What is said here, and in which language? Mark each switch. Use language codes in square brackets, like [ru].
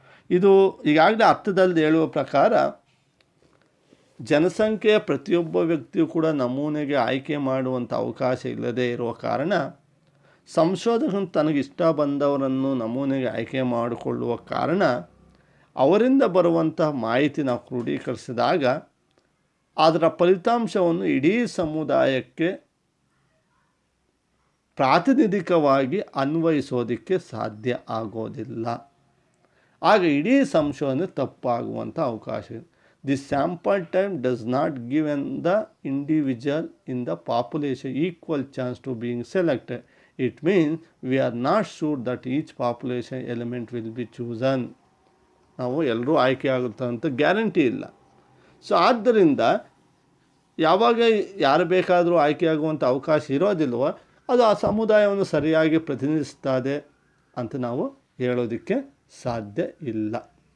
[kn] ಇದು ಈಗಾಗಲೇ ಅರ್ಥದಲ್ಲಿ ಹೇಳುವ ಪ್ರಕಾರ ಜನಸಂಖ್ಯೆಯ ಪ್ರತಿಯೊಬ್ಬ ವ್ಯಕ್ತಿಯು ಕೂಡ ನಮೂನೆಗೆ ಆಯ್ಕೆ ಮಾಡುವಂಥ ಅವಕಾಶ ಇಲ್ಲದೇ ಇರುವ ಕಾರಣ ಸಂಶೋಧಕನು ತನಗಿಷ್ಟ ಬಂದವರನ್ನು ನಮೂನೆಗೆ ಆಯ್ಕೆ ಮಾಡಿಕೊಳ್ಳುವ ಕಾರಣ ಅವರಿಂದ ಬರುವಂಥ ಮಾಹಿತಿ ನಾವು ಕ್ರೋಢೀಕರಿಸಿದಾಗ ಅದರ ಫಲಿತಾಂಶವನ್ನು ಇಡೀ ಸಮುದಾಯಕ್ಕೆ ಪ್ರಾತಿನಿಧಿಕವಾಗಿ ಅನ್ವಯಿಸೋದಕ್ಕೆ ಸಾಧ್ಯ ಆಗೋದಿಲ್ಲ. ಆಗ ಇಡೀ ಸಂಶೋಧನೆ ತಪ್ಪಾಗುವಂಥ ಅವಕಾಶ ಇದೆ. [en] The sample time does not give the individual in the population equal chance to being selected. It means we are not sure that each population element will be chosen. [kn] ನಾವು ಎಲ್ಲರೂ ಆಯ್ಕೆ ಆಗುತ್ತೆ ಅಂತ ಗ್ಯಾರಂಟಿ ಇಲ್ಲ. ಸೊ ಆದ್ದರಿಂದ ಯಾವಾಗ ಯಾರು ಬೇಕಾದರೂ ಆಯ್ಕೆಯಾಗುವಂಥ ಅವಕಾಶ ಇರೋದಿಲ್ವೋ ಅದು ಆ ಸಮುದಾಯವನ್ನು ಸರಿಯಾಗಿ ಪ್ರತಿನಿಧಿಸ್ತದೆ ಅಂತ ನಾವು ಹೇಳೋದಕ್ಕೆ ಸಾಧ್ಯ ಇಲ್ಲ.